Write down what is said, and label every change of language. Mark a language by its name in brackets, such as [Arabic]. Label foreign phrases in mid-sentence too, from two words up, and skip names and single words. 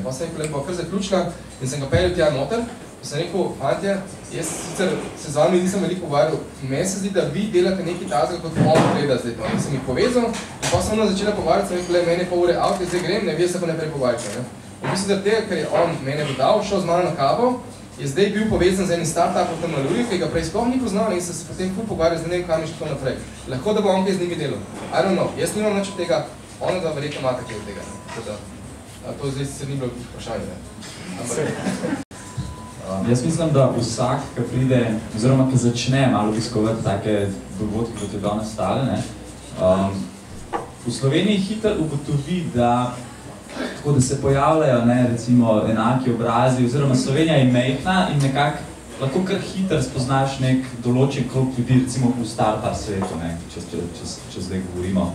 [Slovenian] Pa sem rekel, lepo, kar zaključila in sem ga peljal tja noter, pa sem rekel, fantje, jaz sicer se z vami nisem veliko pogovarjal, meni se zdi, da vi delate nekaj tazga, kot on gleda zdaj, in sem jih povezal, in pa sem ona začela pogovarjati, sem rekel, meni je pol ure avto, zdaj grem, ne, vi se pa naprej pogovarjate, ne. V bistvu zaradi tega, ker je on mene dodal, šel z mano na kavo, je zdaj bil povezan z enim startupom tam na Lulju, ki ga prej sploh ni poznal in se potem ful pogovarjal, zdaj ne vem, kam je šlo naprej. Lahko, da bo on kaj z njimi delal. [English] I don't know, [Slovenian] jaz nimam nič od tega, ona da verjetno ima kaj od tega, ne. Tako da, to zdaj se ni bilo vprašanje, ne. Jaz mislim, da vsak, ki pride, oziroma ki začne malo obiskovati take dogodke, kot je danes stale, ne, v Sloveniji hitro ugotovi, da tako da se pojavljajo, ne, recimo, enaki obrazi, oziroma Slovenija je majhna in nekako lahko kar hitro spoznaš nek določen krog ljudi, recimo v startup svetu, ne, če zdaj govorimo.